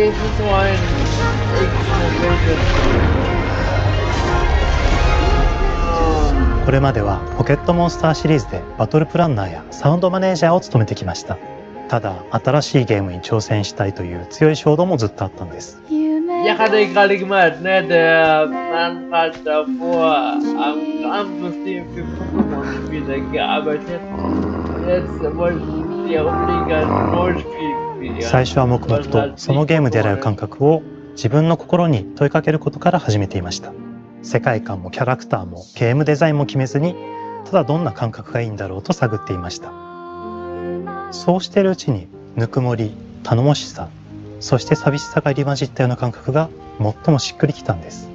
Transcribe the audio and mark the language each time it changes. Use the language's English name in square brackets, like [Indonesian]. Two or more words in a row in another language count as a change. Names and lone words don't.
[Japanese] これまではポケットモンスターシリーズでバトルプランナーやサウンドマネージャーを務めてきました。ただ新しいゲームに挑戦したいという強い衝動もずっとあったんです。 [German] Ja, hatte ich gerade gemeint, ne? Der Mann hat davor am Kampfsystem für Pokémon-Spiele gearbeitet. Jetzt wollten sie unbedingt ein Rollenspiel spielen. [Japanese] 最初は黙々とそのゲームである感覚を自分の心に問いかけることから始めていました。世界観もキャラクターもゲームデザインも決めずに、ただどんな感覚がいいんだろうと探っていました。そうしているうちにぬくもり、頼もしさ、そして寂しさが入り混じったような感覚が最もしっくりきたんです。